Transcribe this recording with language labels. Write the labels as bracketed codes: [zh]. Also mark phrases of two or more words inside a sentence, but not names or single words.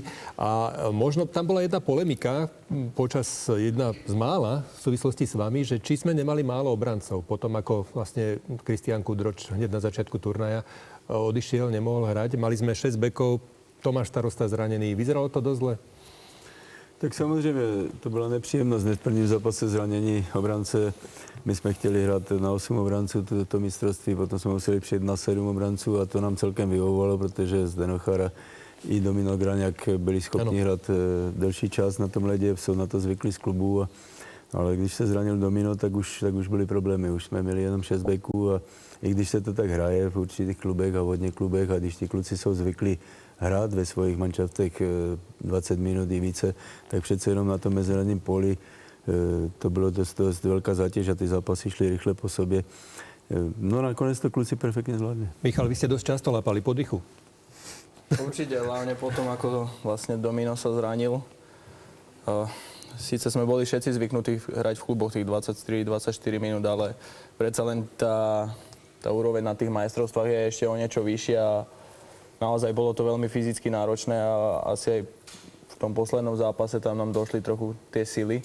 [sk] A možno tam bola jedna polemika, jedna z mála v súvislosti s vami, že či sme nemali málo obrancov. Potom ako vlastne Kristián Kudroč hneď na začiatku turnaja odišiel, nemohol hrať. Mali sme 6 bekov, Tomáš Starosta zranený. Vyzeralo to dosť zle? [cs] Tak samozřejmě to byla nepříjemnost. Hned v prvním zápase zranění obrance. My jsme chtěli hrát na 8 obranců to mistrovství, potom jsme museli přijet na 7 obranců a to nám celkem vyhovovalo, protože Zdeno Chara i Domino Graňák byli schopni hrát delší čas na tom ledě, jsou na to zvykli z klubu. Ale když se zranil Domino, tak už byly problémy. Už jsme měli jenom 6 beků a i když se to tak hraje v určitých klubech a hodně klubech a když ti kluci jsou zvyklí hrát ve svojich manšaftech 20 minut i více, tak přece jenom na tom mezinárodním poli to bylo dost velká zátěž a ty zápasy šly rychle po sobě. No nakonec to kluci perfektne zvládli. [sk] Michal, vy ste dosť často lapali po dychu. Určite, hlavne potom, ako vlastne Domino sa zranil. Síce sme boli všetci zvyknutí hrať v kluboch tých 23-24 minút, ale predsa len tá úroveň na tých majstrovstvách je ešte o niečo vyššia a naozaj bolo to veľmi fyzicky náročné a asi aj v tom poslednom zápase tam nám došli trochu tie sily.